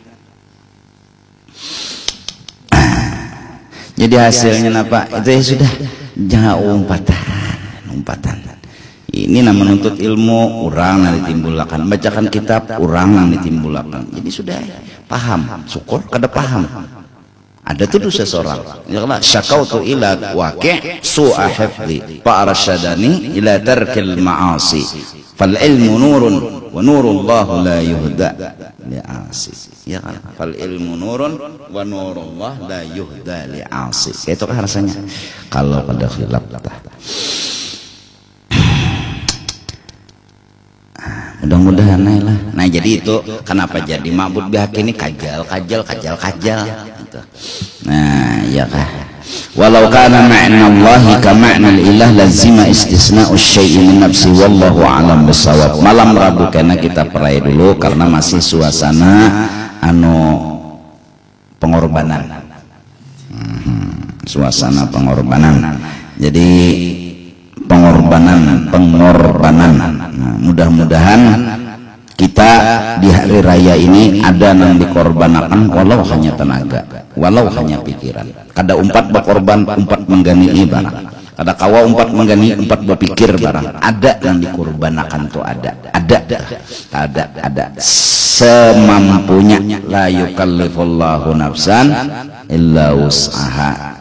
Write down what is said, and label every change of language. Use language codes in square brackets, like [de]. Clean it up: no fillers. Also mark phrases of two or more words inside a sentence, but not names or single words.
[bjn] Jadi hasilnya apa? Itu ya sudah, jangan umpatan. Ini nama menuntut ilmu, orang yang ditimbulakan, bacakan kitab, orang yang ditimbulakan. Jadi sudah paham, syukur kada paham. Ada tuh seseorang, [ar] شكوت إلى وكيع سوء حفظي فأرشدني إلى ترك المعاصي. فالعلم نور ونور الله لا يهدى لعاصي. [bjn] Ya kan? [ar] فالعلم نور ونور الله لا يهدى لعاصي. [bjn] Itu kan rasanya kalau pada khilaf mudah-mudahan lah. Nah jadi itu kenapa jadi [ar] معبود بحق [bjn] ini kajal. Nah ya kah. [ar] ولو كان معنى الله كمعنى الإله لزم استثناء الشيء من نفسه والله أعلم بالصواب. [bjn] Malam Rabu karena kita perai dulu karena masih suasana pengorbanan. Suasana pengorbanan. Jadi pengorbanan. Nah, mudah-mudahan kita di hari raya ini ada yang dikorbankan walau hanya tenaga, walau hanya pikiran. Kada umpat berkorban, umpat menggani barang. Kada kawa umpat menggani, umpat berpikir barang. Ada yang dikorbankan tuh ada semampunya. [ar] لا يكلف الله نفسا إلا وسعها.